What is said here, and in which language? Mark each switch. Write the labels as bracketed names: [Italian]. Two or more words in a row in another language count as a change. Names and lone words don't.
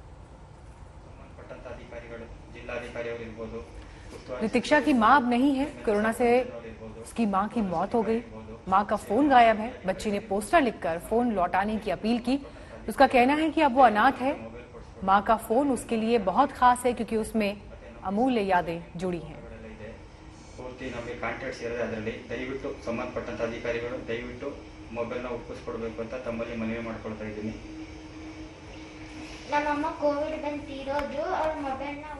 [Hindi] ऋतिक्षा की मां अब नहीं है, कोरोना से उसकी मां की मौत हो गई। मां का फोन गायब है। बच्ची ने पोस्टर लिखकर फोन लौटाने की अपील की। उसका कहना है कि अब वो अनाथ है। मां का फोन उसके लिए बहुत खास है क्योंकि उसमें अमूल्य यादें जुड़ी हैं। [Kannada] ನಮಗೆ ಕಾಂಟ್ಯಾಕ್ಟ್ಸ್ ಇರೋದು ಅದರಲ್ಲಿ ದಯವಿಟ್ಟು ಸಂಬಂಧಪಟ್ಟಂತ ಅಧಿಕಾರಿಗಳು ದಯವಿಟ್ಟು ಮೊಬೈಲ್ನ ಒಪ್ಪಿಸ್ಕೊಡ್ಬೇಕು ಅಂತ ತಮ್ಮಲ್ಲಿ ಮನವಿ ಮಾಡ್ಕೊಳ್ತಾ ಇದ್ದೀನಿ. ನಮ್ಮಮ್ಮ ಕೋವಿಡ್ ಬಂದು ತೀರೋದ್ರು, ಅವ್ರ ಮೊಬೈಲ್ನ